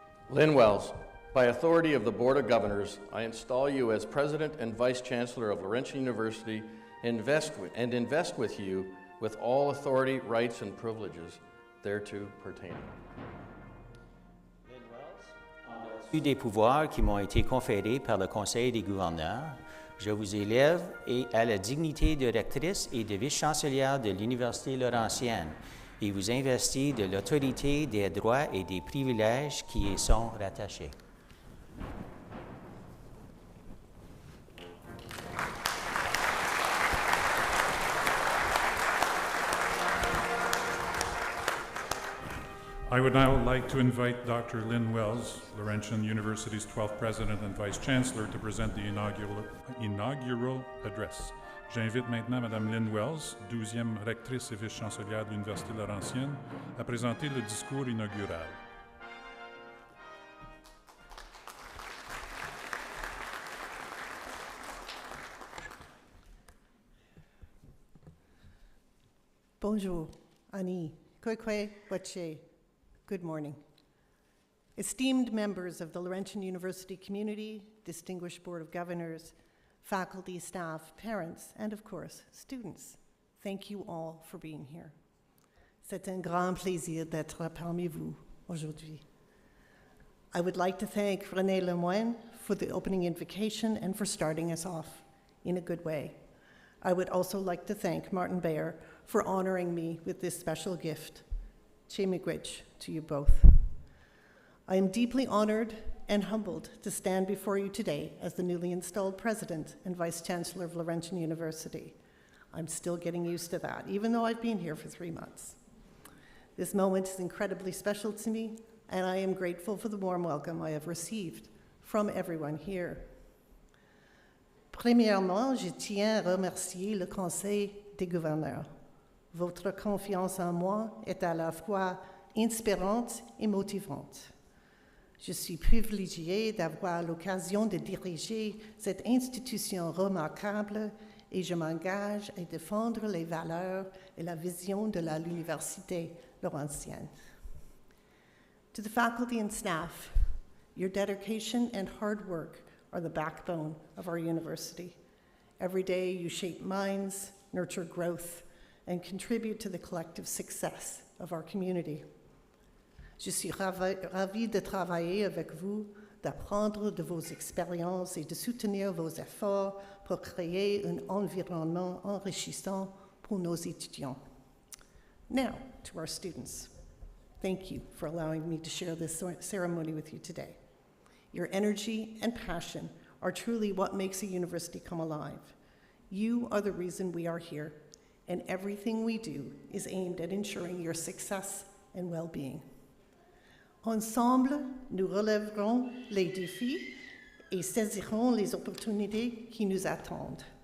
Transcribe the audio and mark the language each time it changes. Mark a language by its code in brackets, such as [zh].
[en] Lynn Wells, by authority of the Board of Governors, I install you as President and Vice Chancellor of Laurentian University and invest with you with all authority, rights, and privileges thereto pertaining. [fr] En vertu des pouvoirs qui m'ont été conférés par le Conseil des gouverneurs, je vous élève à la dignité de rectrice et de vice-chancelière de l'Université Laurentienne et vous investis de l'autorité, des droits et des privilèges qui y sont rattachés. [en] I would now like to invite Dr. Lynn Wells, Laurentian University's 12th President and Vice Chancellor, to present the inaugural address. [fr] J'invite maintenant Mme Lynn Wells, 12e rectrice et vice-chancelière de l'Université Laurentienne, à présenter le discours inaugural. Bonjour, Ani, Kwekwe, Wache. [en] Good morning. Esteemed members of the Laurentian University community, distinguished Board of Governors, faculty, staff, parents, and of course, students, thank you all for being here. [fr] C'est un grand plaisir d'être parmi vous aujourd'hui. [en] I would like to thank René Lemoine for the opening invocation and for starting us off in a good way. I would also like to thank Martin Bayer for honoring me with this special gift. Chemigwich to you both. I am deeply honored and humbled to stand before you today as the newly installed President and Vice Chancellor of Laurentian University. I'm still getting used to that, even though I've been here for 3 months. This moment is incredibly special to me, and I am grateful for the warm welcome I have received from everyone here. [fr] Premièrement, je tiens à remercier le Conseil des gouverneurs. Votre confiance en moi est à la fois inspirante et motivante. Je suis privilégiée d'avoir l'occasion de diriger cette institution remarquable et je m'engage à défendre les valeurs et la vision de l'Université Laurentienne. [en] To the faculty and staff, your dedication and hard work are the backbone of our university. Every day you shape minds, nurture growth, and contribute to the collective success of our community. [fr] Je suis ravie de travailler avec vous, d'apprendre de vos expériences et de soutenir vos efforts pour créer un environnement enrichissant pour nos étudiants. [en] Now, to our students. Thank you for allowing me to share this ceremony with you today. Your energy and passion are truly what makes a university come alive. You are the reason we are here, and everything we do is aimed at ensuring your success and well-being. [fr] Ensemble, nous relèverons les défis et saisirons les opportunités qui nous attendent.